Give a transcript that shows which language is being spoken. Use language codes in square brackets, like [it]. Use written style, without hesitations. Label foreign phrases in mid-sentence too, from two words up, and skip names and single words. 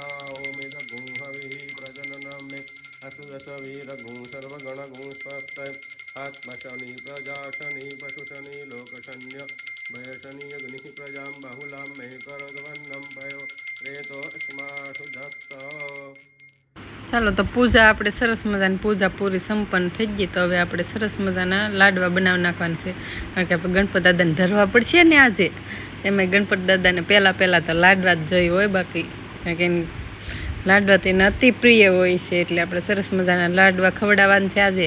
[sa] ओम इदगुं हविः प्रजननं मे असुरसवीरगुं सर्वगणगुं स्वस्ति आत्मशनि प्रजाशनि पशुशनि लोकशन्य भयशनि अग्निः प्रजां बहुलां मे करोद्वन्नं पयो रेतो अस्मासु दत्त. [gu] ચાલો તો પૂજા આપણે સરસ મજાની પૂજા પૂરી સંપન્ન થઈ ગઈ. તો હવે આપણે સરસ મજાના લાડવા બનાવી નાખવાના છે, કારણ કે આપણે ગણપત દાદાને ધરવા પડશે ને આજે. એમાં ગણપત દાદાને પહેલાં તો લાડવા જ જોઈ હોય, બાકી કારણ કે લાડવા તો એને અતિ પ્રિય હોય છે, એટલે આપણે સરસ મજાના લાડવા ખવડાવવાના છે આજે.